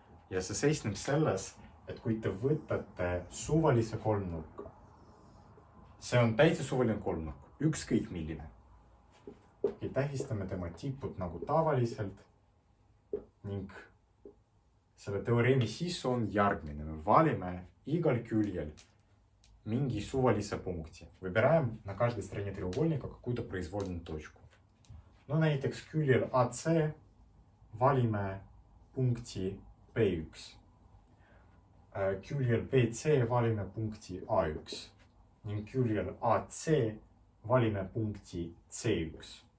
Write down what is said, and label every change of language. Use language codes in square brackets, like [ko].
[et] Ja see seisneb selles, et kui te võtate suvalise kolmnurka, see on täitsa suvaline kolmnurk, ükskõik milline. Ja tähistame tema tipud nagu tavaliselt ning selle teoreemi sisu on järgmine. Me valime igal küljel mingi suvalise punkti. [ru] Выбираем на каждой стороне треугольника какую-то произвольную точку. [et] No näiteks küljel AC valime punkti B1. Küljel BC valime punkti A1 ning küljel AC valime punkti C1.